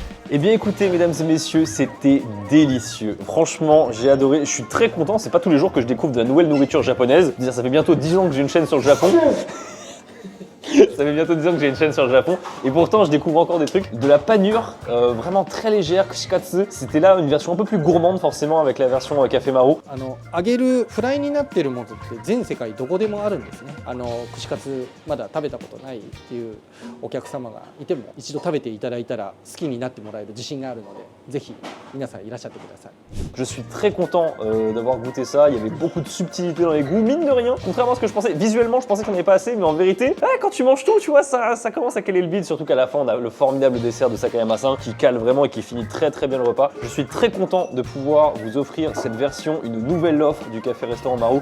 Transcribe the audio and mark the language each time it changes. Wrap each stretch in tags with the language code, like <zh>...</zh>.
<fr>Eh bien écoutez mesdames et messieurs, c'était délicieux. Franchement, j'ai adoré, je suis très content, c'est pas tous les jours que je découvre de la nouvelle nourriture japonaise. Dire, ça fait bientôt 10 ans que j'ai une chaîne sur le Japon. Ça fait bientôt 10 ans que j'ai une chaîne sur le Japon et pourtant je découvre encore des trucs. De la panure vraiment très légère, kushikatsu. C'était là une version un peu plus gourmande forcément avec la version café Maru.</fr> <ja>揚げるフライになっているものって全世界どこでもあるんですね。串カツまだ食べたことないっていうお客様がいても一度食べていただいたら好きになってもらえる自信があるので、ぜひ皆さんいらっしゃってください。</ja> <fr>Je suis très content d'avoir goûté ça. Il y avait beaucoup de subtilité dans les goûts, mine de rien. Contrairement à ce que je pensais, visuellement, je pensais qu'on n'avait pas assez, mais en vérité, quand tu manges tout, tu vois, ça commence à caler le bide. Surtout qu'à la fin, on a le formidable dessert de Sakayama-san qui cale vraiment et qui finit très très bien le repas. Je suis très content de pouvoir vous offrir cette version, une nouvelle offre du café-restaurant Maru.</fr>